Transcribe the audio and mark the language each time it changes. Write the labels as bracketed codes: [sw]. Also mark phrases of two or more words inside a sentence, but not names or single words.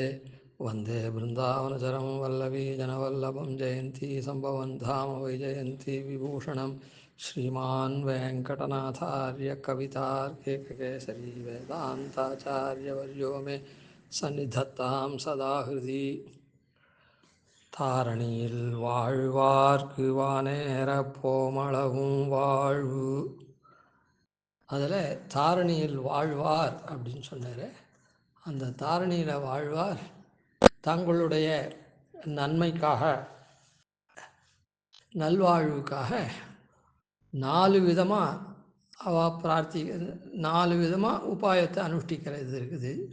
[sa] वन्दे बृन्दावनचरं वल्लवीजनवल्लभं जयन्ती सम्भवन् धाम वैजयन्ती विभूषणं श्रीमान् वेङ्कटनाथार्य कवितार्किककेसरी वेदान्ताचार्यवर्यो मे सन्निधत्तां सदा हृदि [ta] தாரணியில் வாழ்வார்க்கு வானேர போமளவும் வாழ்வு. அதில் தாரணியில் வாழ்வார் அப்படின்னு சொன்னார். அந்த தாரணியில் வாழ்வார் தங்களுடைய நன்மைக்காக நல்வாழ்வுக்காக 4 விதமாக அவள் 4 விதமாக உபாயத்தை அனுஷ்டிக்கிறது இருக்குது.